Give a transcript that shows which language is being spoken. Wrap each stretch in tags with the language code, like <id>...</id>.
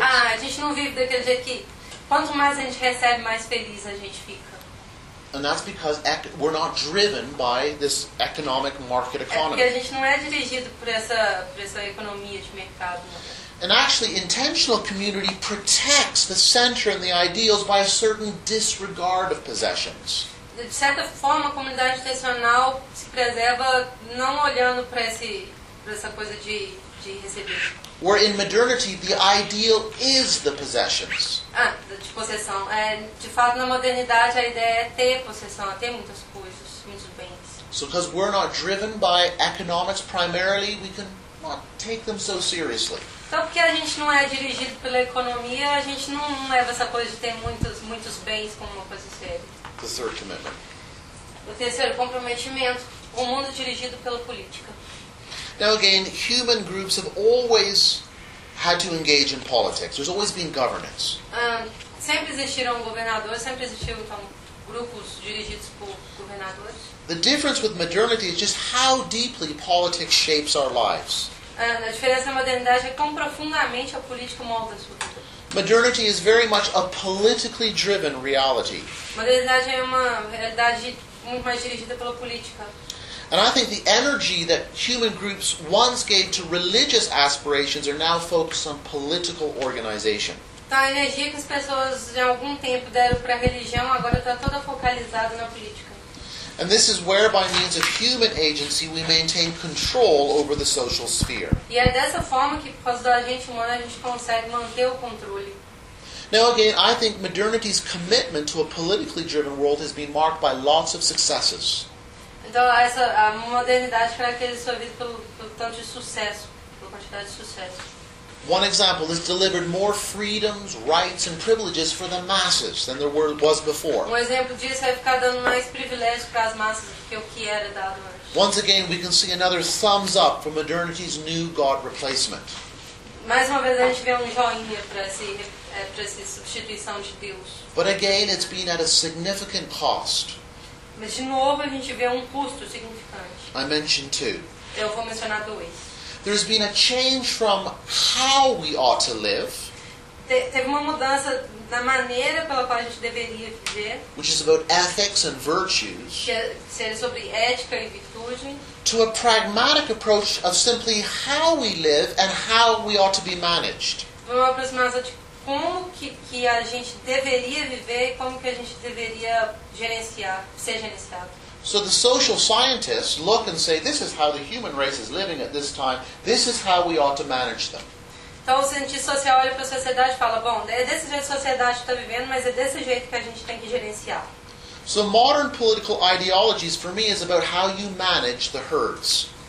<pt>A gente não vive daquele jeito que quanto mais a gente recebe, mais feliz a gente fica.</pt> <en>And that's because we're not driven by this economic market economy.</en> <pt>É porque a gente não é dirigido por essa economia de mercado. Não.</pt> <en>And actually, intentional community protects the center and the ideals by a certain disregard of possessions.</en> <pt>De certa forma, a comunidade intencional se preserva não olhando para essa coisa de receber.</pt> <en>Where in modernity the ideal is the possessions.</en> <pt>De possessão. De fato, na modernidade a ideia é ter possessão, é ter muitas coisas, muitos bens.</pt> <en>So because we're not driven by economics primarily, we can not take them so seriously.</en> <pt>Então porque a gente não é dirigido pela economia, a gente não leva essa coisa de ter muitos bens como uma coisa séria.</pt> <en>The third commitment.</en> <pt>O terceiro comprometimento, o mundo dirigido pela política.</pt> <en>Now again, human groups have always had to engage in politics. There's always been governance.</en> <pt>Sempre existiram governadores, sempre existiram grupos dirigidos por governadores.</pt> <en>The difference with modernity is just how deeply politics shapes our lives.</en> <pt>A diferença na modernidade é como profundamente a política molda a sua vida.</pt> <en>Modernity is very much a politically driven reality.</en> <pt>Modernidade é uma realidade muito mais dirigida pela política.</pt> <en>And I think the energy that human groups once gave to religious aspirations are now focused on political organization.</en> <pt>Então, a energia que as pessoas em algum tempo deram para a religião agora está toda focalizada na política.</pt> <en>And this is where, by means of human agency, we maintain control over the social sphere.</en> <pt>E é dessa forma que, por causa da gente humana, a gente consegue manter o controle.</pt> <en>Now again, I think modernity's commitment to a politically driven world has been marked by lots of successes.</en> <pt>Então, a modernidade caracteriza sua vida pelo tanto de sucesso, pela quantidade de sucesso.</pt> <en>One example is delivered more freedoms, rights, and privileges for the masses than there was before.</en> <pt>Um exemplo disso é ficar dando mais privilégios para as massas do que o que era dado antes.</pt> <en>Once again, we can see another thumbs up for modernity's new God replacement.</en> <pt>Mais uma vez, a gente vê um joinha para essa substituição de Deus.</pt> <en>But again, it's been at a significant cost.</en> <pt>Mas de novo a gente vê um custo significante.</pt> <en>I mentioned two.</en> <pt>Eu vou mencionar dois.</pt> <en>There's been a change from how we ought to live.</en> <pt>Teve uma mudança na maneira pela qual a gente deveria viver.</pt> <en>Which is about ethics and virtues.</en> <pt>Que é sobre ética e virtude.</pt> <en>To a pragmatic approach of simply how we live and how we ought to be managed.</en> <pt>Uma aproximação de como que a gente deveria viver e como que a gente deveria gerenciar, ser gerenciado.</pt> <en>So the social scientists look and say, this is how the human race is living at this time, this is how we ought to manage them.</en> <pt>Então o cientista social olha para a sociedade e fala, bom, é desse jeito que a sociedade está vivendo, mas é desse jeito que a gente tem que gerenciar.</pt> <en>So modern political ideologies for me is about how you manage the herds.</en>